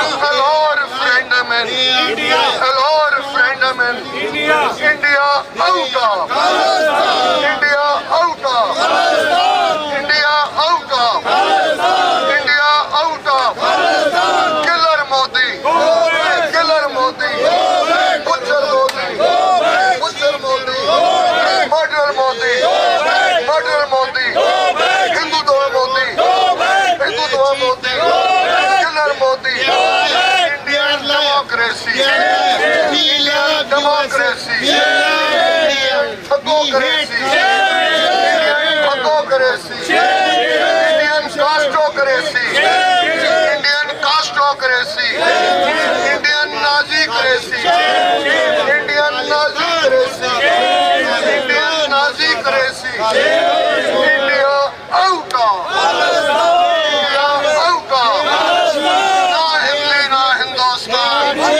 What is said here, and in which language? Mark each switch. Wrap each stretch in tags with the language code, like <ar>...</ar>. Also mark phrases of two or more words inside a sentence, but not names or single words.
<en>Allow referendum in India. Allow referendum in India. India out of. India out of. India out of. India out of. Killer Modi. Killer Modi. Butcher Modi. Butcher Modi. Murder Modi. Murder Modi. Hindutva Modi. Hindutva Modi. Killer Modi. Indian democracy. Indian democracy. Indian thugocracy. Indian thugocracy. Indian castocracy. Indian castocracy. Indian Nazi-cracy. Indian Nazi-cracy. Indian Nazi-cracy. India out of. India out of.</en> <ur>نہ ہندی، نہ ہندوستان.</ur>